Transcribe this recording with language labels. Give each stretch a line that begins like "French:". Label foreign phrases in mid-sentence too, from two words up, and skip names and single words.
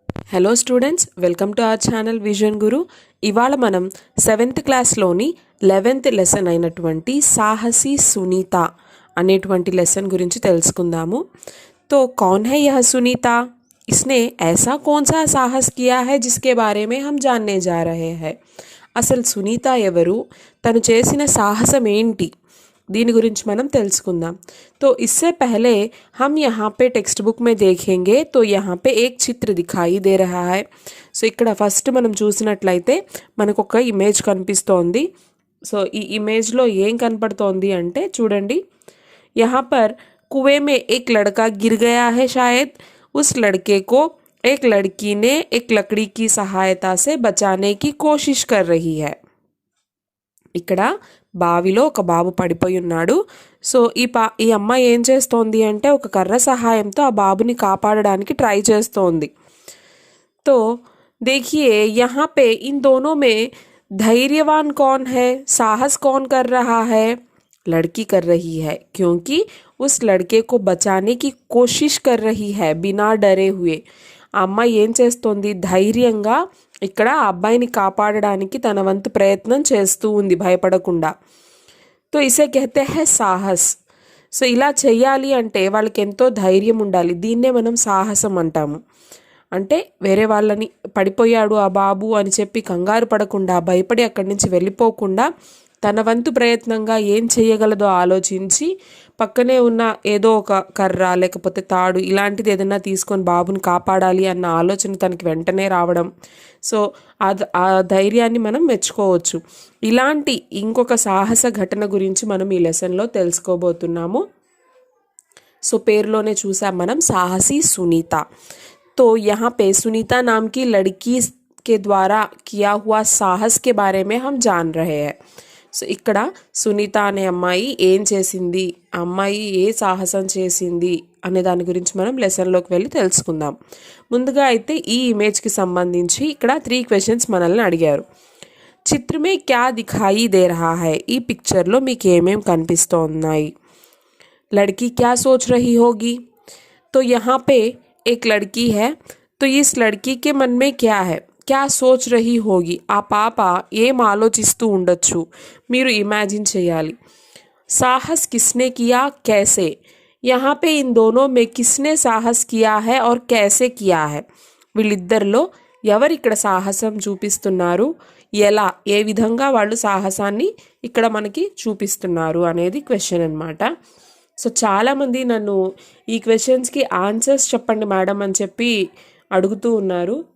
Telugu: హలో స్టూడెంట్స్,
English: welcome to our channel
Telugu: విజన్ గురు. ఇవాళ మనం 7th క్లాస్లోని 11th లెసన్ అయినటువంటి సాహసి సునీత అనేటువంటి లెసన్ గురించి తెలుసుకుందాము.
Hindi: तो कौन है यह सुनीता? इसने ऐसा कौन सा साहस किया है जिसके बारे में हम जानने जा रहे हैं.
Telugu: అసలు సునీత ఎవరు, తను చేసిన సాహసం ఏంటి, దీని గురించి మనం తెలుసుకుందాం.
Hindi: तो इससे पहले हम यहाँ पे
English: text book
Hindi: में देखेंगे तो यहाँ पे एक चित्र दिखाई दे रहा है.
Telugu: సో ఇక్కడ ఫస్ట్ మనం చూసినట్లయితే మనకు ఒక ఇమేజ్ కనిపిస్తోంది. సో ఈ ఇమేజ్లో ఏం కనపడుతోంది అంటే చూడండి,
Hindi: यहाँ पर कुएं में एक लड़का गिर गया है. शायद उस लड़के को एक लड़की ने एक लकड़ी की सहायता से बचाने की कोशिश कर रही है.
Telugu: ఇక్కడ బావిలో ఒక బాబు పడిపోయి ఉన్నాడు. సో ఈ అమ్మాయి ఏం చేస్తోంది అంటే ఒక కర్ర సహాయంతో ఆ బాబుని కాపాడడానికి ట్రై చేస్తోంది.
Hindi: तो देखिए यहाँ पे इन दोनों में धैर्यवान कौन है, साहस कौन कर रहा है? लड़की कर रही है, क्योंकि उस लड़के को बचाने की कोशिश कर रही है बिना डरे हुए.
Telugu: ఆ అమ్మాయి ఏం చేస్తోంది, ధైర్యంగా ఇక్కడ ఆ అబ్బాయిని కాపాడడానికి తన వంతు ప్రయత్నం చేస్తూ ఉంది భయపడకుండా.
Hindi: तो इसे कहते हैं సాహస్.
Telugu: సో ఇలా చెయ్యాలి అంటే వాళ్ళకి ఎంతో ధైర్యం ఉండాలి. దీన్నే మనం సాహసం అంటాము. అంటే వేరే వాళ్ళని పడిపోయాడు ఆ బాబు అని చెప్పి కంగారు పడకుండా, భయపడి అక్కడి నుంచి వెళ్ళిపోకుండా తన వంతు ప్రయత్నంగా ఏం చేయగలదో ఆలోచించి పక్కనే ఉన్న ఏదో ఒక కర్ర లేకపోతే తాడు ఇలాంటిది ఏదైనా తీసుకొని బాబుని కాపాడాలి అన్న ఆలోచన తనకి వెంటనే రావడం. సో ఆ ధైర్యాన్ని మనం మెచ్చుకోవచ్చు. ఇలాంటి ఇంకొక సాహస ఘటన గురించి మనం ఈ లెసన్లో తెలుసుకోబోతున్నాము. సో పేరులోనే చూసాం మనం, సాహసి సునీత.
Hindi: तो यहाँ पे सुनीता नाम की लड़की के द्वारा किया हुआ साहस के बारे में हम जान रहे हैं.
Telugu: సో ఇక్కడ సునీత అనే అమ్మాయి ఏం చేసింది, ఆ అమ్మాయి ఏ సాహసం చేసింది అనే దాని గురించి మనం లెసన్లోకి వెళ్ళి తెలుసుకుందాం. ముందుగా అయితే ఈ ఇమేజ్కి సంబంధించి ఇక్కడ 3 క్వశ్చన్స్ మనల్ని అడిగారు.
Hindi: चित्र में क्या दिखाई दे रहा है,
Telugu: ఈ పిక్చర్లో మీకు ఏమేం కనిపిస్తున్నాయి.
Hindi: లड़की क्या सोच रही होगी? तो यहाँ पे एक लड़की है, तो इस लड़की के मन में क्या है, क्या सोच रही होगी,
Telugu: ఆ పాప ఏం ఆలోచిస్తూ ఉండొచ్చు మీరు ఇమాజిన్ చేయాలి.
Hindi: साहस किसने किया, कैसे? यहाँ पे इन दोनों में किसने साहस किया है और कैसे किया है?
Telugu: వీళ్ళిద్దరిలో ఎవరు ఇక్కడ సాహసం చూపిస్తున్నారు, ఎలా ఏ విధంగా వాళ్ళు సాహసాన్ని ఇక్కడ మనకి చూపిస్తున్నారు అనేది క్వశ్చన్ అన్నమాట. సో చాలామంది నన్ను ఈ క్వశ్చన్స్కి ఆన్సర్స్ చెప్పండి మేడం అని చెప్పి అడుగుతూ ఉన్నారు.